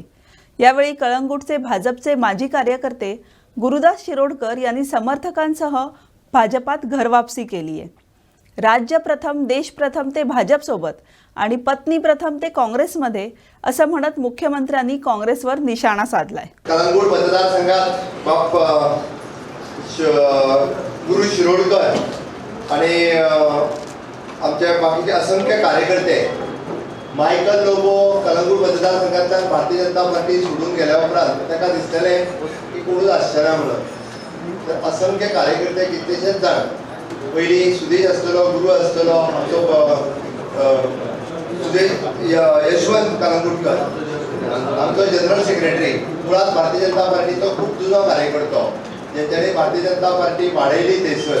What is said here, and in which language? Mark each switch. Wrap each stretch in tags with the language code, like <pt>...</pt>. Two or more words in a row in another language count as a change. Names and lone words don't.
<mr>यावेळी कळंगूटचे भाजपचे माजी कार्यकर्ते गुरुदास शिरोडकर यांनी समर्थकांसह भाजपात घरवापसी केली आहे. राज्य प्रथम, देश प्रथम ते भाजपसोबत आणि पत्नी प्रथम ते काँग्रेसमध्ये असं म्हणत मुख्यमंत्र्यांनी काँग्रेसवर निशाणा साधलाय.</mr> <kok>कळंगूट मतदारसंघात बाप गुरु शिरोडकर आणि आमच्या बाकीचे असंख्य कार्यकर्ते, मायकल लोबो कळंगूट मतदारसंघातल्यान भारतीय जनता पार्टी सोडून गेल्या उपरांत ताका दिसतलें की कोणूच आसचेना म्हणून. तर असंख्य कार्यकर्ते कितलेशेच जाण, पयलीं सुदेश आसतलो, गुरू आसतलो, आमचो सुदेश यशवंत कळंगूटकर, आमचो जनरल सेक्रेटरी, मुळात भारतीय जनता पार्टीचो खूब जुनो कार्यकर्तो, जेंच्यांनी भारतीय जनता पार्टी वाडयली थंयसर.</kok>